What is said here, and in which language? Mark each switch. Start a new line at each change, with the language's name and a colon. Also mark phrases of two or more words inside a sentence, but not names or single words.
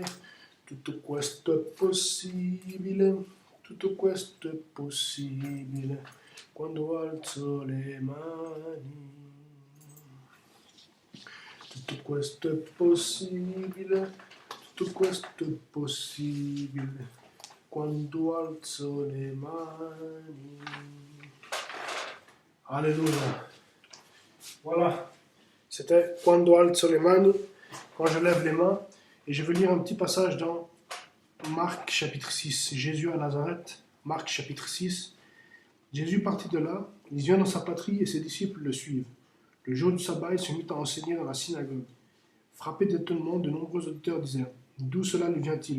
Italian: Tutto questo è possibile, tutto questo è possibile. Quando alzo le mani. Tutto questo è possibile, tutto questo è possibile quando alzo le mani.
French: Alléluia. Voilà, c'était
Italian: quando alzo le mani,
French: quand je lève les mains. Et je vais lire un petit passage dans Marc chapitre 6, Jésus à Nazareth, Marc chapitre 6. Jésus partit de là, il vient dans sa patrie et ses disciples le suivent. Le jour du sabbat, il se mit à enseigner dans la synagogue. Frappé d'étonnement, de nombreux auditeurs disaient « D'où cela lui vient-il?